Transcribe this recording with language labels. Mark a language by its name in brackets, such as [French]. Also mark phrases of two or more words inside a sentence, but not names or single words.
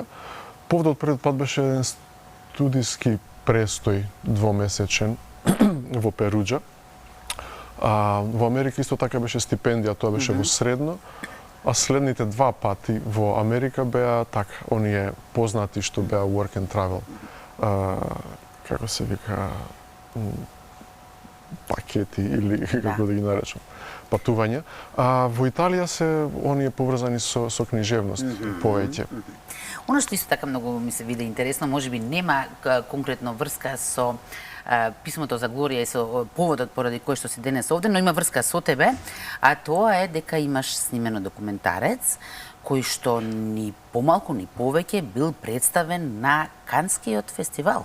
[Macedonian] Поводот пред пат беше еден студиски престој двомесечен во Перуџа. Во Америка исто така беше стипендија, тоа беше во средно, а следните 2 пати во Америка беа така, оние познати што беа [English] work and travel. [Macedonian] Како се вика, пакети или како да ги наречам, патувања. Во Италија се оние поврзани со книжевност повеќе. Оно што исто така многу ми се виде интересно, можеби нема конкретно врска со писмото за Глорија и со поводот поради кој што си денес овде, но има врска со тебе, а тоа е дека имаш снимено документарец кој што ни помалку ни повеќе бил представен на Канскиот фестивал.